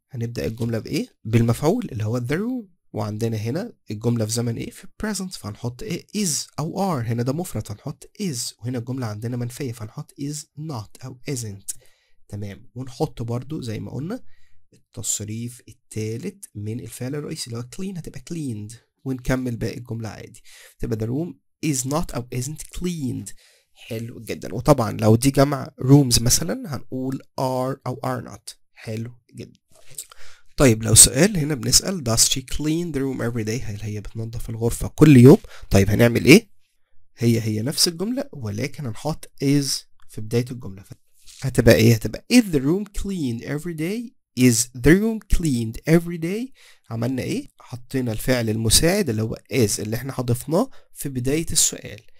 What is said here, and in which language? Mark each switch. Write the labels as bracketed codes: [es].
[ar] هنبدأ الجملة بإيه؟ بالمفعول اللي هو the room، وعندنا هنا الجملة في زمن ايه؟ في present، فهنحط ايه؟ is أو are. هنا ده مفرد هنحط is، وهنا الجملة عندنا منفية فهنحط is not أو isn't. تمام، ونحط برضو زي ما قلنا التصريف الثالث من الفعل الرئيسي اللي هو clean، هتبقى cleaned، ونكمل باقي الجملة عادي. تبقى [en] the room is not أو isn't cleaned. [ar] حلو جدا. وطبعا لو دي جمع rooms مثلا هنقول are أو are not. حلو جدا. طيب لو سؤال هنا بنسأل [en] does she clean the room every day، [ar] هل هي بتنظف الغرفة كل يوم؟ طيب هنعمل ايه؟ هي نفس الجملة ولكن هنحط is في بداية الجملة. هتبقى ايه؟ هتبقى [en] is the room cleaned every day is the room cleaned every day. [ar] عملنا ايه؟ حطينا الفعل المساعد اللي هو is اللي احنا حضفناه في بداية السؤال.